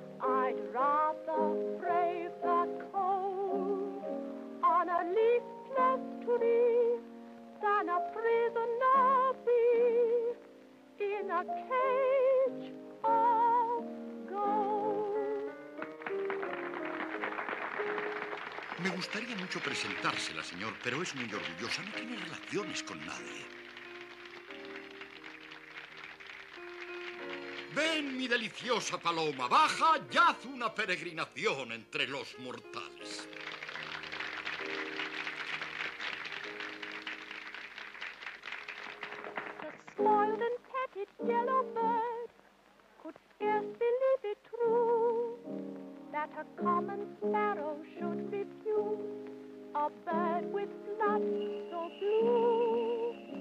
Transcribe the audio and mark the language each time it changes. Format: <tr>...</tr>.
<en>I'd rather brave the cold on a leafless tree than a prisoner be in a cage of gold.</en> <es>Me gustaría mucho presentársela, señor, pero es muy orgullosa. No tiene relaciones con nadie. Ven, mi deliciosa paloma, baja y haz una peregrinación entre los mortales.</es> <en>The spoiled and petted yellow bird could scarce believe it true that a common sparrow should be few, a bird with blood so blue.</en>